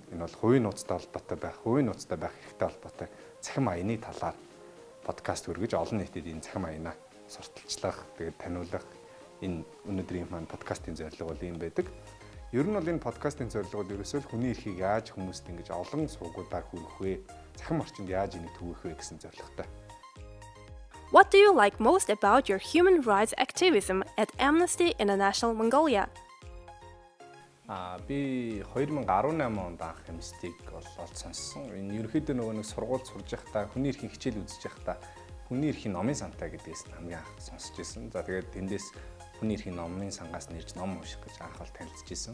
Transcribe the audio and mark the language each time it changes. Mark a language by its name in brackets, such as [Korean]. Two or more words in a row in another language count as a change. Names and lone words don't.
[Mongolian] Энэ бол хувийн нууцтай холбоотой байх, хувийн нууцтай байх хэрэгтэй холбоотой цахим аяны талаар подкаст хүргэж олон нийтэд энэ цахим аянаа сурталчлах, тэгээд таниулах энэ өнөөдрийн маань подкастын зорилго бол юм байдаг. Ер нь бол энэ подкастын зорилго бол ерөөсөө л хүний эрхийг яаж хүмүүст ингэж олон сургуулиудаар хүргэх вэ? Цахим орчинд яаж энийг түгэх вэ гэсэн зорилготой. [English] What do you like most about your human rights activism at Amnesty International Mongolia? [Mongolian] Би 2018 онд анх Amnesty-г олж сонссон. Энэ ерөөхдөө нөгөө нэг сургууль сурж байхдаа хүний эрхийн хичээл үзэж байхдаа хүний эрхийн номын сантай гэдгээс хамгийн анх сонсч ирсэн. За тэгээд тэндээс хүний эрхийн номын сангаас нэрж ном унших гэж анх бол танилцж ирсэн.